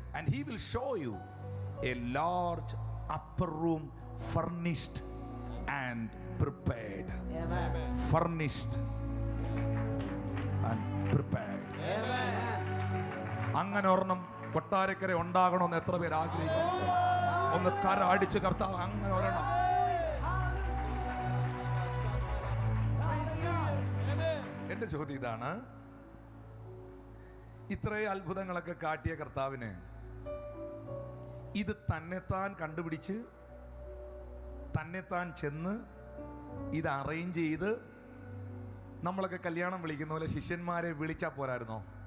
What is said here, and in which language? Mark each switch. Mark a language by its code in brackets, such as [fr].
[en] And he will show you a large upper room furnished and prepared. Furnished and prepared. [ml] അങ്ങനെ ഒരെണ്ണം കൊട്ടാരക്കര ഉണ്ടാകണമെന്ന് എത്ര പേര് ആഗ്രഹിക്കുന്നു? ഒന്ന് കര അടിച്ച് കർത്താവ് അങ്ങനെ ഒരെണ്ണം. എന്റെ ചോദ്യം ഇതാണ്: ഇത്രയും അത്ഭുതങ്ങളൊക്കെ കാട്ടിയ കർത്താവിന് ഇത് തന്നെത്താൻ കണ്ടുപിടിച്ച് തന്നെത്താൻ ചെന്ന് ഇത് അറേഞ്ച് ചെയ്ത് നമ്മളൊക്കെ കല്യാണം വിളിക്കുന്ന പോലെ ശിഷ്യന്മാരെ വിളിച്ചാൽ പോരായിരുന്നോ?